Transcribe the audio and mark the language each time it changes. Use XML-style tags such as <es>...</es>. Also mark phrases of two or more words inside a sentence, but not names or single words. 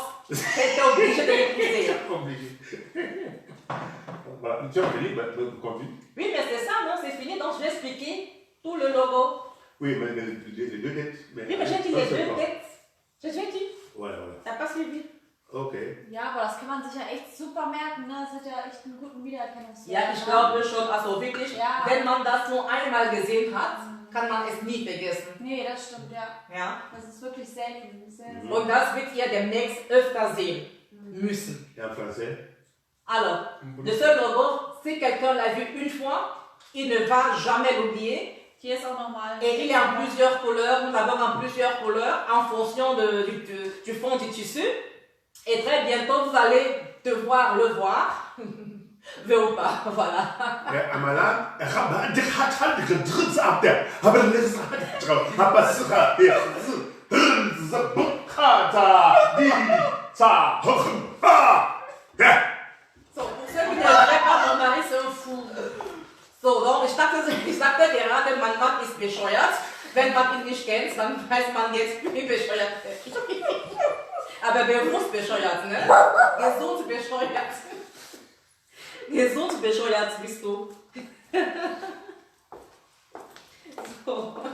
<fr>J'étais obligé de l'épouser. Voilà, tu as fini, continue. Oui, mais c'est ça, non, c'est fini. Donc je vais expliquer tout le logo. Oui, mais les deux têtes. Oui, mais j'ai dit les deux têtes. J'ai dit. Voilà. T'as pas suivi. Okay.</fr> <de>Ja, aber das kann man sich ja echt super merken, ne? Das hat ja echt einen guten Wiedererkennungswert. Ja, ich glaube schon, also wirklich, wenn man das nur einmal gesehen hat, kann man es nie vergessen. Nee, das stimmt, ja. Ja. Das ist wirklich selten. Und das wird ihr demnächst öfter sehen müssen.</de> <fr>Et en français? Alors, le seul logo, si quelqu'un l'a vu une fois, il ne va jamais l'oublier.</fr> <de>Hier ist auch nochmal.</de> <fr>Et il est en plusieurs couleurs, nous l'avons en plusieurs couleurs en fonction du fond du tissu. Et très bientôt, vous allez devoir le voir. Veux ou pas, voilà. So, pour ceux qui ne verraient pas, mon mari c'est un fou.</fr> <de>So, donc ich sagte gerade, mein Mann ist bescheuert. Wenn man ihn nicht kennt, dann weiß man jetzt, wie bescheuert er ist. Aber bewusst bescheuert, ne? Gesund bescheuert. Gesund bescheuert bist du. So.</de>